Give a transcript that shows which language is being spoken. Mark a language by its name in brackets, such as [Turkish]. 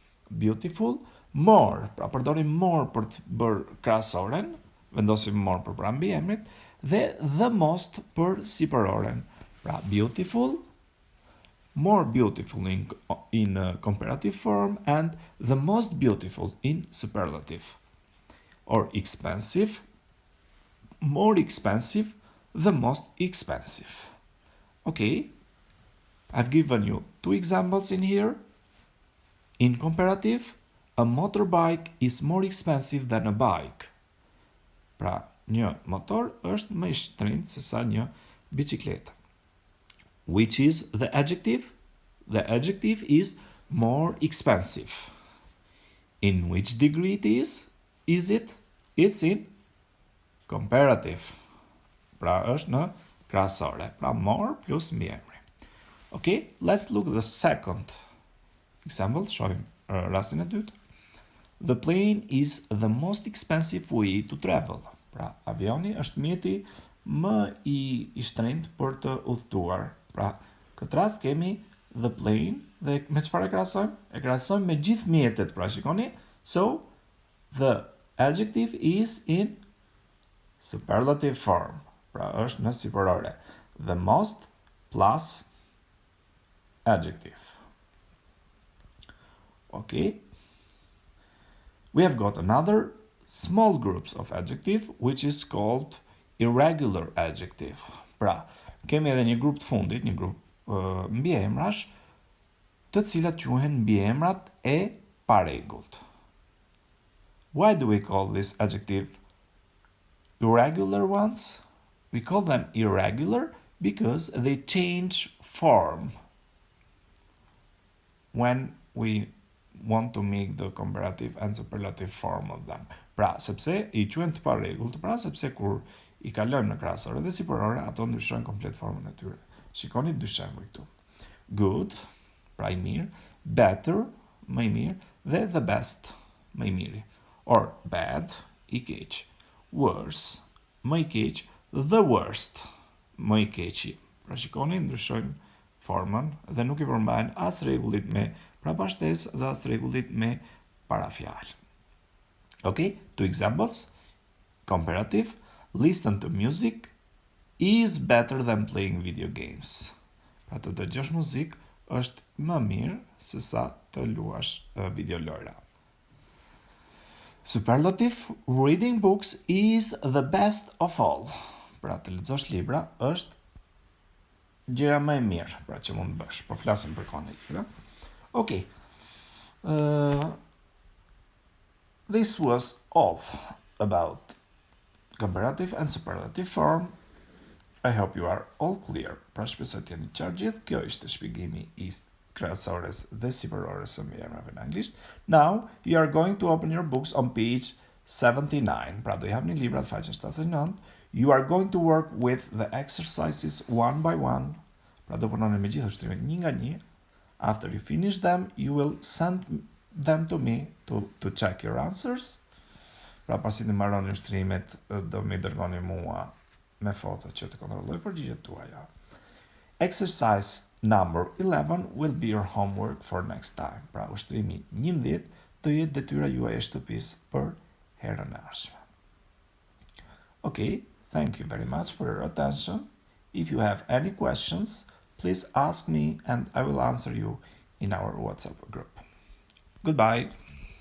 [Albanian] Beautiful, more, pra përdorim more për të bërë krahasoren, vendosim more për pranë mbiemrit, dhe the most për sipëroren. [English] Pra beautiful, more beautiful in comparative form and the most beautiful in superlative. Or expensive, more expensive, the most expensive. Okay, I've given you two examples in here. In comparative, a motorbike is more expensive than a bike. [Albanian] Pra, një motor është më i shtrenjtë se sa një bicikletë. [English] Which is the adjective? The adjective is more expensive. In which degree it is? Is it? It's in comparative. [Albanian] Pra është në krahasore. Pra more plus mbiemri. [English] Okay, let's look at the second example. Shohim rastin e dytë. The plane is the most expensive way to travel. [Albanian] Pra, avioni është mjeti më i shtrenjtë për të udhëtuar. Pra, këtë rast kemi the plane dhe me çfarë e krahasojmë? E krahasojmë me gjithë mjetet, pra shikoni. [English] So, the adjective is in superlative form. [Albanian] Pra, është në sipërore. The most plus adjective. [English] Okay. We have got another small groups of adjective which is called irregular adjective. [Albanian] Pra, kemi edhe një grup të fundit, një grup mbiemrash, të cilat quhen mbiemrat e paregullt. [English] Why do we call this adjective irregular ones? We call them irregular because they change form when we want to make the comparative and superlative form of them. [Albanian] Pra, sepse i quhen të paregullt, pra sepse kur i kalojmë në krahasore dhe sipërore, ato ndryshojnë komplet formën e tyre. Shikoni dy shembuj këtu. Good, pra i mirë, better, më i mirë, dhe the best, më i miri. Or bad, i keq. Worse, më i keq, the worst, më i keqi. Pra shikoni, ndryshojnë formën dhe nuk i përmbajnë as rregullit me prapashtesë dhe as rregullit me parafjalë. [English] Okay, two examples. Comparative, listen to music is better than playing video games. [Albanian] Pra të dëgjosh muzikë është më mirë se sa të luash videolojra. [English] Superlative, reading books is the best of all. [Albanian] Pra të lexosh libra është gjëja më e mirë, pra që mund të bësh. Po flasim për kohën e libra. [English] Okay. This was all about comparative and superlative form. I hope you are all clear. [Albanian] Pra shpresoj të jeni qartë gjithë. Kjo ishte shpjegimi i krahasores dhe sipërores së mbiemrave në anglisht. [English] Now you are going to open your books on page 79. Pra do i hapni librat faqen 79. You are going to work with the exercises one by one. [Albanian] Pra do punoni me gjithë ushtrimet një nga një. [English] After you finish them, you will send them to me to check your answers. [Albanian] Pra pasi të mbaroni ushtrimet, do më dërgoni mua me foto që të kontrolloj përgjigjet tuaja. [English] Exercise number 11 will be your homework for next time. [Albanian] Pra ushtrimi 11 do jetë detyra juaj e shtëpisë për herën e ardhshme. [English] Okay, thank you very much for your attention. If you have any questions, please ask me and I will answer you in our WhatsApp group. Goodbye.